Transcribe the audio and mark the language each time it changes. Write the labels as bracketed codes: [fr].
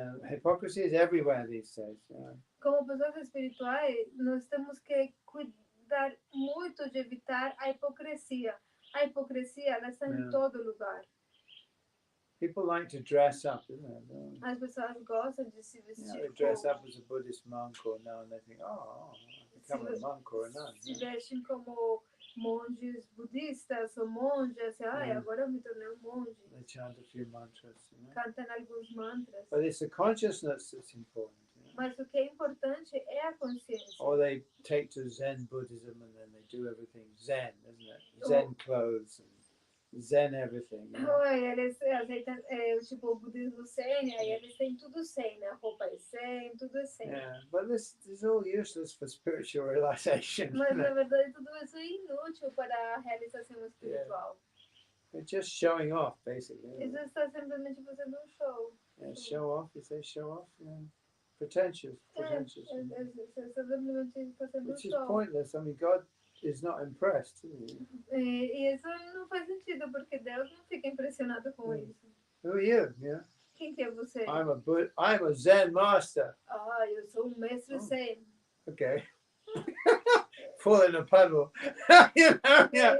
[en] Hypocrisy is everywhere these days. [pt] Como pessoas espirituais, nós temos que cuidar muito de evitar a hipocrisia. A hipocrisia, ela está em todo lugar. [en] People like to dress up, isn't it? [pt] As pessoas gostam de se vestir. [en] They dress up as a Buddhist monk or nun, and they think, oh, I become a monk or a nun. [pt] Se vestem como monges budistas ou monjas. Agora eu me tornei um monge. [en] They chant a few mantras. [pt] Cantam alguns mantras. [en] But it's the consciousness that's important. [pt] Mas o que é importante é a consciência. [en] Or they take to Zen Buddhism and then they do everything Zen, isn't it? Zen clothes and Zen everything. [pt] Eles aceitam o budismo zen, aí eles têm tudo zen, né? A roupa é zen, tudo é zen. [en] Yeah, but this is all useless for spiritual realization. [pt] Mas na verdade tudo isso é inútil para a realização espiritual. [en] They're just showing off, basically. [pt] Isso está simplesmente fazendo um show. [en] Yeah, show off, you say show off? Yeah. Pretentious. Which is pointless. I mean, God is not impressed, is he? [pt] E isso não faz sentido, porque Deus não fica impressionado com isso. [en] Who are you? Yeah. [pt] Quem que é você? [en] I'm a Zen master. [pt] Eu sou um mestre zen. [en] Okay. Fall in a puddle. You know, yeah.